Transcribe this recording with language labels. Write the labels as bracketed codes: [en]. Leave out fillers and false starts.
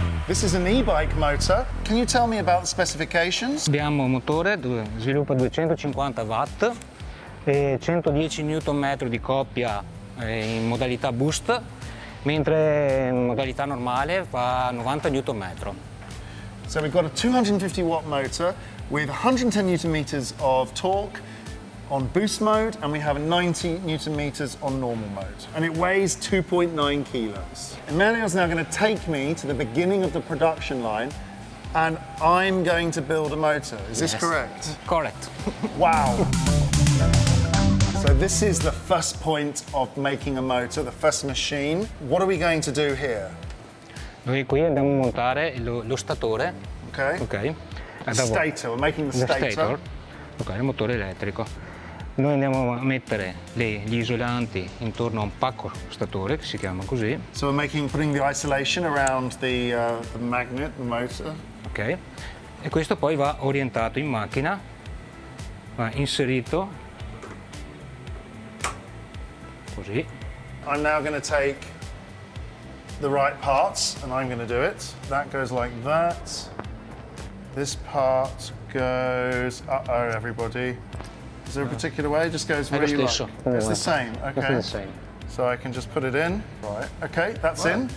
[en] This is an e-bike motor. Can you tell me about the specifications? [it] Abbiamo un motore, sviluppa 250 watt e 110 Nm di coppia in modalità boost, mentre in modalità normale fa 90 Nm. [en] So we've got a 250 watt motor with 110 Nm of torque on boost mode, and we have 90 Nm on normal mode. And it weighs 2.9 kilos. Emerio's now going to take me to the beginning of the production line, and I'm going to build a motor. Is this correct? Correct. Wow. So this is the first point of making a motor, the first machine. What are we going to do here? [it] Noi qui andiamo a montare lo statore. [en] Okay. Ok. The stator, we're making the stator. [it] Ok, il motore elettrico. Noi andiamo a mettere gli isolanti intorno a un pacco statore, che si chiama così. [en] So we're putting the isolation around the magnet, the motor. Ok. [it] E questo poi va orientato in macchina, va inserito così. [en] I'm now going to take the right parts and I'm going to do it. That goes like that. This part goes, uh-oh everybody. Is there a particular way? It just goes where you like. It's the same, okay. It's the same. So I can just put it in. Right, okay, that's in.